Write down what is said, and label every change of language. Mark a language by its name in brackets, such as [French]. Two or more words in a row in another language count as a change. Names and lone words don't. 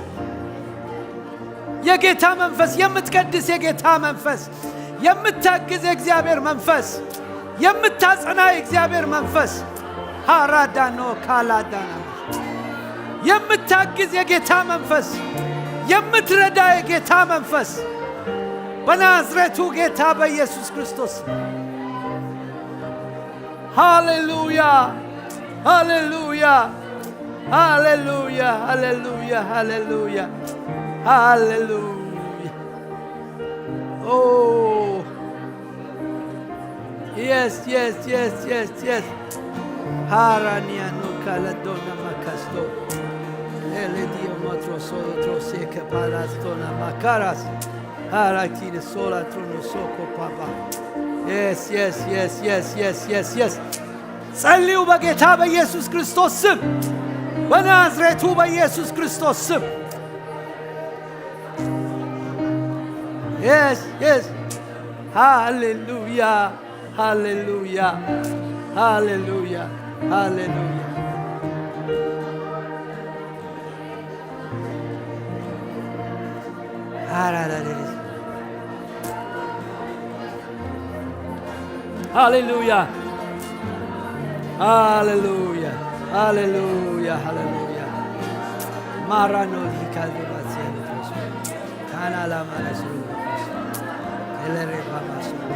[Amharic] የጌታ መንፈስ የምትቀድስ የጌታ መንፈስ የምታግዝ የእግዚአብሔር መንፈስ የምታጸና የእግዚአብሔር መንፈስ ሃራዳኖ ካላዳና የምታግዝ የጌታ መንፈስ የምትረዳ የጌታ መንፈስ በናዝሬቱ ጌታ በኢየሱስ ክርስቶስ ሃሌሉያ ሃሌሉያ ሃሌሉያ ሃሌሉያ ሃሌሉያ ሃሌሉያ ኦ [English] yes yes yes yes yes haraniano caladona macasto ele dio motro solo troseca palastona macaras harakine sola trono soko papa yes yes yes yes [Amharic] yes yes yes ጸልዩ በጌታ በኢየሱስ ክርስቶስ ስም በናዝሬቱ በኢየሱስ ክርስቶስ ስም [English] yes yes hallelujah hallelujah hallelujah [Amharic] hallelujah [English] hallelujah hallelujah hallelujah hallelujah marano di calvazione canala marasu elere babasu